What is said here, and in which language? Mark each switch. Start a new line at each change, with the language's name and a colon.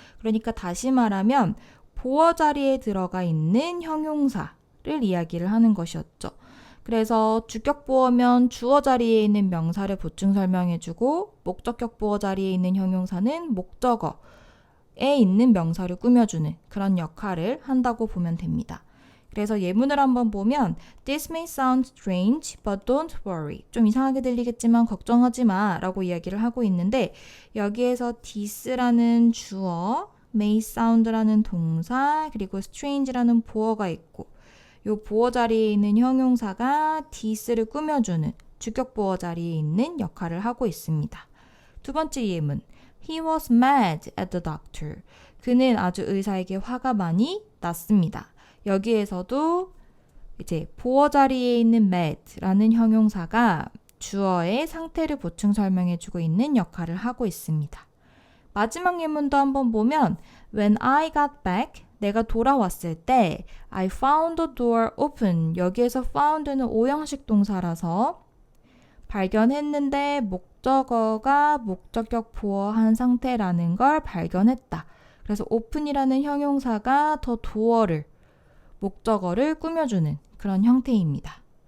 Korean: 그러니까 다시 말하면 보어 자리에 들어가 있는 형용사를 이야기를 하는 것이었죠. 그래서 주격 보어면 주어 자리에 있는 명사를 보충 설명해주고 목적격 보어 자리에 있는 형용사는 목적어에 있는 명사를 꾸며주는 그런 역할을 한다고 보면 됩니다. 그래서 예문을 한번 보면
English: This may sound strange, but don't worry.
Korean: 좀 이상하게 들리겠지만 걱정하지 마 라고 이야기를 하고 있는데 여기에서 this라는 주어, may sound라는 동사, 그리고 strange라는 보어가 있고 이 보어 자리에 있는 형용사가 this를 꾸며주는 주격 보어 자리에 있는 역할을 하고 있습니다. 두 번째 예문
English: He was mad at the doctor.
Korean: 그는 아주 의사에게 화가 많이 났습니다. 여기에서도 이제 보어 자리에 있는 mad라는 형용사가 주어의 상태를 보충 설명해주고 있는 역할을 하고 있습니다. 마지막 예문도 한번 보면
English: When I got back,
Korean: 내가 돌아왔을 때
English: I found the door open.
Korean: 여기에서 found는 오형식 동사라서 발견했는데 목적어가 목적격 보어한 상태라는 걸 발견했다. 그래서 open이라는 형용사가 더 door를 목적어를 꾸며주는 그런 형태입니다.